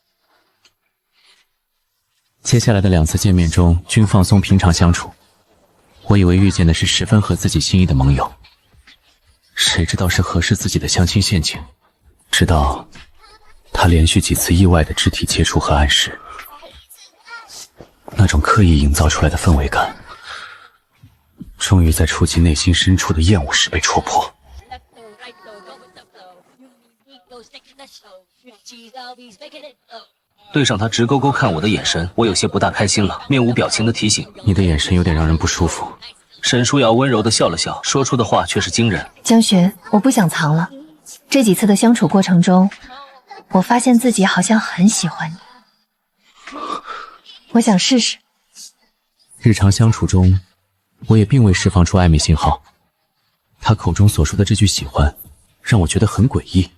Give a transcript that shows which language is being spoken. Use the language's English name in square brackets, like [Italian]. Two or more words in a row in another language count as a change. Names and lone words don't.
[Chinese] 接下來的2次見面中均放鬆平常相處， 我以為遇見的是十分合自己心意的盟友，誰知道是合適自己的相親陷阱。直到他連續幾次意外的肢體接觸和暗示，那種刻意營造出來的氛圍感，終於在觸及內心深處的厭惡時被戳破。對上他直勾勾看我的眼神，我有些不大開心了，面无表情的提醒：“ 你的眼神有點讓人不舒服。” 沈书瑶温柔的笑了笑，说出的話却是惊人：“ 江寻，我不想藏了。這幾次的相處過程中，我發現自己好像很喜歡你，我想試試。” 日常相處中，我也並未釋放出曖昧信號。他口中所說的這句喜歡，讓我覺得很詭異。